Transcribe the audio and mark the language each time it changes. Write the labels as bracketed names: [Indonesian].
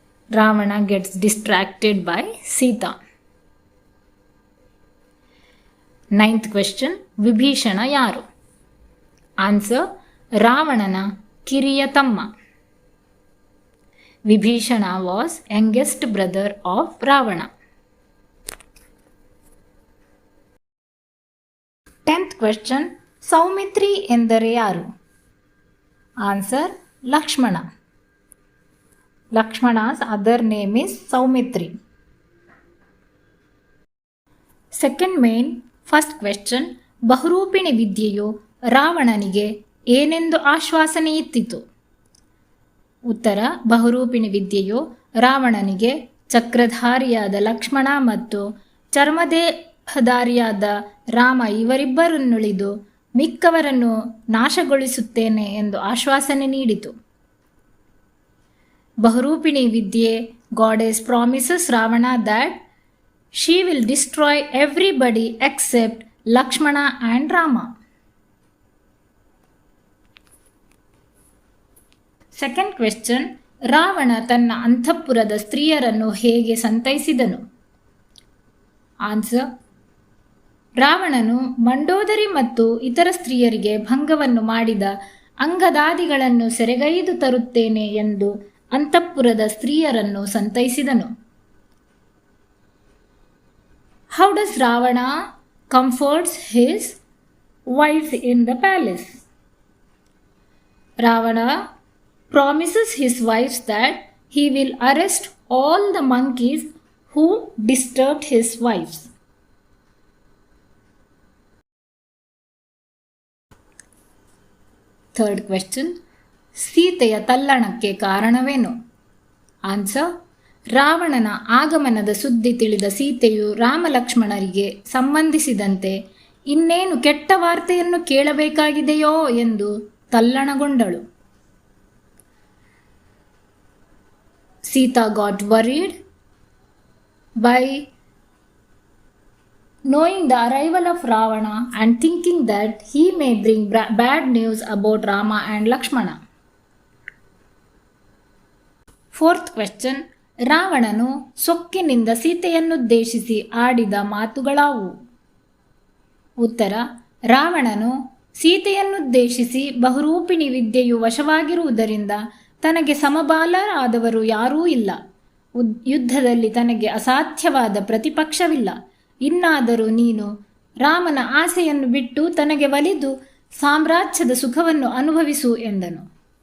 [English] Ravana gets distracted by Sita. Ninth question, [Kannada] Vibhishana ಯಾರು? Answer, ರಾವಣನ ಕಿರಿಯ ತಮ್ಮ. [English] Vibhishana was youngest brother of Ravana. 10th question, [Kannada] Saumitri ಎಂದರೆ ಯಾರು? Answer, Lakshmana. [English] Lakshmana's other name is Saumitri. Second main first question, [Kannada] ಬಹುರೂಪಿಣಿ ವಿದ್ಯೆಯು ರಾವಣನಿಗೆ ಏನೆಂದು ಆಶ್ವಾಸನೆ ಇತ್ತಿತು? ಉತ್ತರ, ಬಹುರೂಪಿಣಿ ವಿದ್ಯೆಯು ರಾವಣನಿಗೆ ಚಕ್ರಧಾರಿಯಾದ ಲಕ್ಷ್ಮಣ ಮತ್ತು ಚರ್ಮದೇಹಧಾರಿಯಾದ ರಾಮ ಇವರಿಬ್ಬರನ್ನುಳಿದು ಮಿಕ್ಕವರನ್ನು ನಾಶಗೊಳಿಸುತ್ತೇನೆ ಎಂದು ಆಶ್ವಾಸನೆ ನೀಡಿತು. [English] ಬಹುರೂಪಿಣಿ ವಿದ್ಯೆ goddess promises Ravana that she will destroy everybody except Lakshmana and Rama. Second question, [Kannada] Ravana ತನ್ನ ಅಂತಃಪುರದ ಸ್ತ್ರೀಯರನ್ನು ಹೇಗೆ ಸಂತೈಸಿದನು? ಆನ್ಸರ್, ರಾವಣನು ಮಂಡೋದರಿ ಮತ್ತು ಇತರ ಸ್ತ್ರೀಯರಿಗೆ ಭಂಗವನ್ನು ಮಾಡಿದ ಅಂಗದಾದಿಗಳನ್ನು ಸೆರೆಗೈದು ತರುತ್ತೇನೆ ಎಂದು ಅಂತಃಪುರದ ಸ್ತ್ರೀಯರನ್ನು ಸಂತೈಸಿದನು. [English] How does Ravana comforts his wives in the palace? Ravana promises his wives that he will arrest all the monkeys who disturbed his wives. Third question, [Kannada] ಸೀತೆಯ ತಲ್ಲಣಕ್ಕೆ ಕಾರಣವೇನು? ಆನ್ಸರ್, ರಾವಣನ ಆಗಮನದ ಸುದ್ದಿ ತಿಳಿದ ಸೀತೆಯು ರಾಮಲಕ್ಷ್ಮಣರಿಗೆ ಸಂಬಂಧಿಸಿದಂತೆ ಇನ್ನೇನು ಕೆಟ್ಟ ವಾರ್ತೆಯನ್ನು ಕೇಳಬೇಕಾಗಿದೆಯೋ ಎಂದು ತಲ್ಲಣಗೊಂಡಳು. [English] Sita got worried by knowing the arrival of Ravana and thinking that he may bring bad news about Rama and Lakshmana. Fourth question, [Kannada] ರಾವಣನು ಸೊಕ್ಕಿನಿಂದ ಸೀತೆಯನ್ನುದ್ದೇಶಿಸಿ ಆಡಿದ ಮಾತುಗಳಾವು? ಉತ್ತರ, ರಾವಣನು ಸೀತೆಯನ್ನುದ್ದೇಶಿಸಿ ಬಹುರೂಪಿಣಿ ವಿದ್ಯೆಯು ವಶವಾಗಿರುವುದರಿಂದ ತನಗೆ ಸಮಬಾಲರಾದವರು ಯಾರೂ ಇಲ್ಲ, ಯುದ್ಧದಲ್ಲಿ ತನಗೆ ಅಸಾಧ್ಯವಾದ ಪ್ರತಿಪಕ್ಷವಿಲ್ಲ, ಇನ್ನಾದರೂ ನೀನು ರಾಮನ ಆಸೆಯನ್ನು ಬಿಟ್ಟು ತನಗೆ ಒಲಿದು ಸಾಮ್ರಾಜ್ಯದ ಸುಖವನ್ನು ಅನುಭವಿಸು ಎಂದನು.